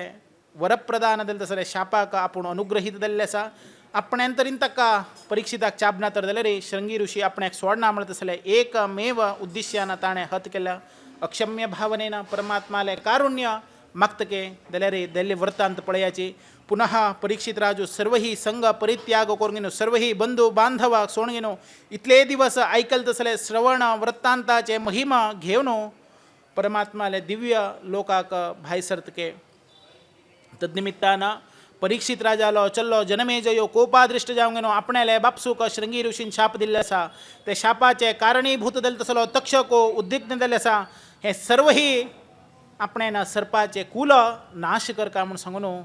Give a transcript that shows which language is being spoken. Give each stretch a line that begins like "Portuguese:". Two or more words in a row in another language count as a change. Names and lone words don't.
Konkani: वरप्रदान दिले तसले शापाक आपूण अनुग्रहीत दिल्ले आसा आपण्यांतरीन ताका परीक्षिताक चाबना तर जाल्यार रे श्रृंगी ऋषी आपणाक सोडना म्हणत तसले एकमेव उद्देश्यान ताणें हत केल्या अक्षम्य भावनेन परमात्माले कारुण्य मागतके जाल्यार रे दिल्ले वृत्तांत पळयाचे पुनः परीक्षित राजू सर्वही संघ परित्याग करून गेनो सर्वही बंधू बांधव सोडून गेनो इतले दिवस ऐकल तसले श्रवण वृत्तांताचे महिमा घेवन परमात्माले दिव्य लोकाक भायर सरतके तद्निमित्तानं परीक्षित राजालो चल्लो जनमेजयो कोपादृष्ट जावंक गेलो आपणाले बापसूक श्रृंगी ऋषीन शाप दिल्ले आसा ते शापाचे कारणीभूत जाल्लो तसलो तक्षको उद्विग्न जाल्ले आसा हे सर्वही आपणेन सर्पाचे कुल नाश करका म्हणून सांगून